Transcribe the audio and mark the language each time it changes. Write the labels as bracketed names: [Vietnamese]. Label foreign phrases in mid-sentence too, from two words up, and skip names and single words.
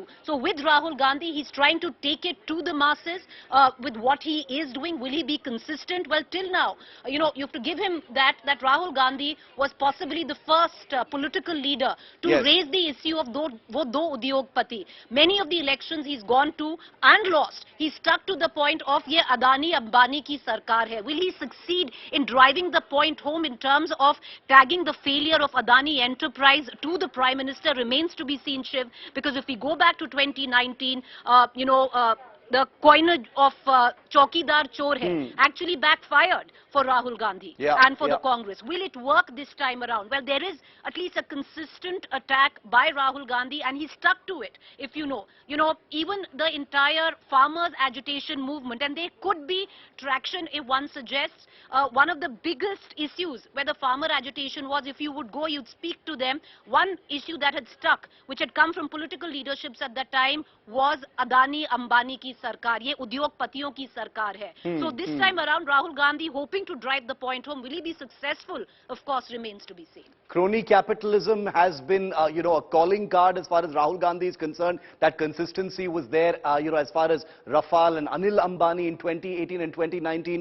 [English] So with Rahul Gandhi, he's trying to take it to the masses with what he is doing. Will he be consistent? Well, till now, you have to give him that Rahul Gandhi was possibly the first political leader to raise the issue of [Hindi] दो उद्योगपति. [English] Many of the elections he's gone to and lost. He stuck to the point of [Hindi] ये अदानी अंबानी की सरकार है. [English] Will he succeed in driving the point home in terms of tagging the failure of Adani Enterprise to the Prime Minister remains to be seen, Shiv, because if we go back to 2019, the coinage of [Hindi] चौकीदार चोर है [English] actually backfired for Rahul Gandhi and for the Congress. Will it work this time around? Well, there is at least a consistent attack by Rahul Gandhi and he stuck to it, if you know. Even the entire farmers' agitation movement, and there could be traction if one suggests. One of the biggest issues where the farmer agitation was, if you would go, you'd speak to them. One issue that had stuck, which had come from political leaderships at that time, was [Hindi] अदानी अंबानी की सरकार. ये उद्योगपतियों की सरकार है. [English] So this time around, Rahul Gandhi hoping to drive the point home. Will he be successful? Of course, remains to be seen. Crony capitalism has been, a calling card as far as Rahul Gandhi is concerned. That consistency was there, as far as Rafale and Anil Ambani in 2018 and 2019.